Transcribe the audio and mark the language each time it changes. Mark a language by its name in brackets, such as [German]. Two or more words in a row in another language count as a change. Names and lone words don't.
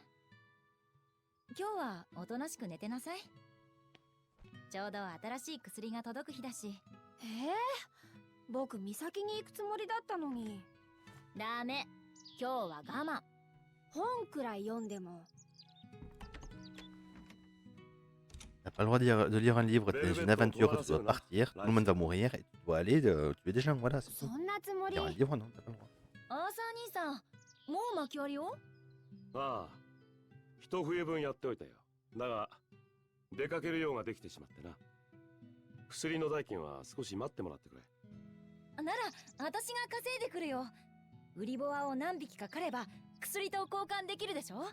[Japanese] 今日はおとなしく寝てなさい。ちょうど新しい薬が届く日だし。僕、岬に行くつもりだったのに。ダメ。今日は我慢。本くらい読んでも。 [French] T'as pas le droit de lire un livre, t'es dans une aventure, tu dois partir, tout le monde va mourir et tu dois aller tuer des gens, voilà, c'est tout. Lire un livre, non, t'as pas le droit. [Japanese] アーサー兄さん、もう巻き割りを？ああ、一冬分やっておいたよ。だが、出かける用ができてしまってな。薬の代金は少し待ってもらってくれ。なら、私が稼いでくるよ。売りボアを何匹か狩れば、薬と交換できるでしょ？